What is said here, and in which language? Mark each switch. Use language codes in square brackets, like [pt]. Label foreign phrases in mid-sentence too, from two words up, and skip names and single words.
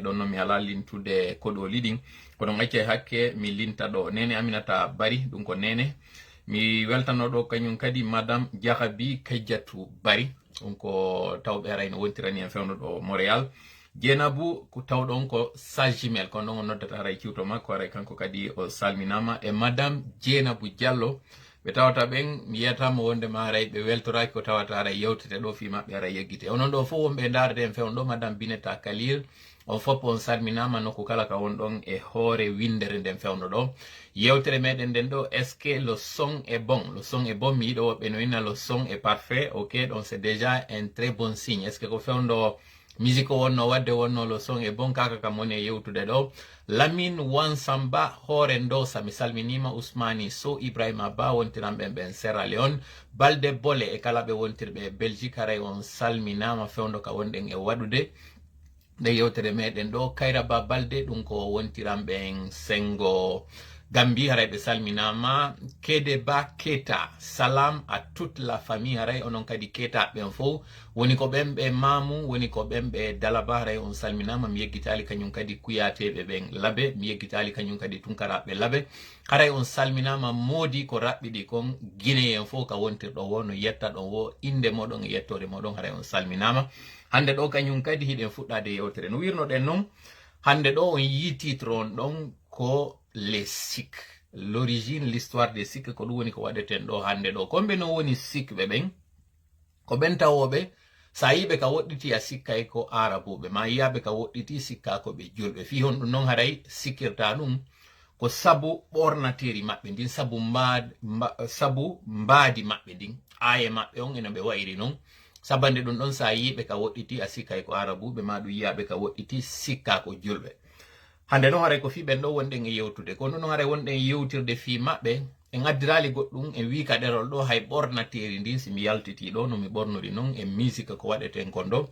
[ff] ɗon noon mi ala lintude koɗoli ɗin kono acca hakke mi linta ɗo Nene Aminata Bari ɗum ko Nene mi weltano ɗo kañum kadi madame Diahabi Kajjatu Bari ɗum ko tawɓe haray no wontirani en fewndo ɗo Montréal Dieynabou ko tawɗon ko Sagimel kono ɗon o noddata haray ciwto makko haray kanko kadi o salminama e madame Dieynabou Diallo ɓe tawata ɓen mi yiyatama wondema haray ɓe weltoraki ko tawata haray yewtete ɗo fi maɓɓe haray yeggite onon ɗo fof wonɓe darde en fewndo ɗo madame Bineta Kalil on fof on salminama nokku kala ka won ɗon e hoore windere nden fewndo ɗo yewtere meɗen nden ɗo [fr] est ce que le son est bon le son est bon [ff] mi yiɗo woɓɓe no winna [fr] le son est parfait ok donc c'est déjà un très bon signe est ce que [ff] ko fewndo musique o wonno wadde wonno [fr] le son est bon [ff] kaka kam woni e yewtude ɗo Lamine Wansamba hoore Ndosa mi salminima Ousmani Sow Ibrahima Ba wontiranɓe ɓen Sierra Leone Balde Bole e kala ɓe wontirɓe e Belgique haray on salminama fewndo ka wonɗen e waɗude nde yewtere meɗen ɗo Kayra Ba Balde ɗum ko wontiranɓe en Sengo Gambie haray ɓe salminama Kede Ba Keta salam [fr] à toute la famille [ff] haray onon kadi Keta ɓen fof woni ko ɓen ɓe Mamou woni ko ɓen ɓe Dalaba haray on salminama mi yeggitali kañum kadi kuyateɓe ɓen Labe mi yeggitali kañum kadi tunkaraɓe Labe haray on salminama Modi ko raɓɓiɗi kon Guinéen fof ka wontirɗo wo no yetta ɗon wo inde moɗon e yettode moɗon haray on salminama hande ɗo kañum kadi hiɗen fuɗɗade yewtere no wirnoɗen noon hande ɗo on yi titre on ɗon ko [fr] les Sikhs l'origine l'histoire des Sikhs [ff] ko ɗum woni ko waɗeten ɗo hande ɗo komɓe no woni Sikh ɓe ɓen ko ɓen tawoɓe sa yiɓe ka woɗɗiti a sikkay ko arabuɓe ma yiyaɓe ka woɗɗiti sikka ko ɓe julɓe fi hon ɗum noon haray sikkirta ɗum ko sabu ɓornateri maɓɓe ndin sabu mbaadi maɓɓe ndin aaye maɓɓe on eno ɓe wayri noon sabande ɗum ɗon sa yiɓe ka woɗɗiti a sikkay ko arabuɓe ma ɗum yiyaɓe ka woɗɗiti sikka ko julɓe hande noon haray ko fi ɓen ɗo wonɗen e yewtude kono noon haray wonɗen yewtirde fi maɓɓe en addirali goɗɗum en wi ka ɗerol ɗo hay ɓornateri ndin si mi yaltiti ɗo no mi ɓornori noon e musique ko waɗeten kon ɗo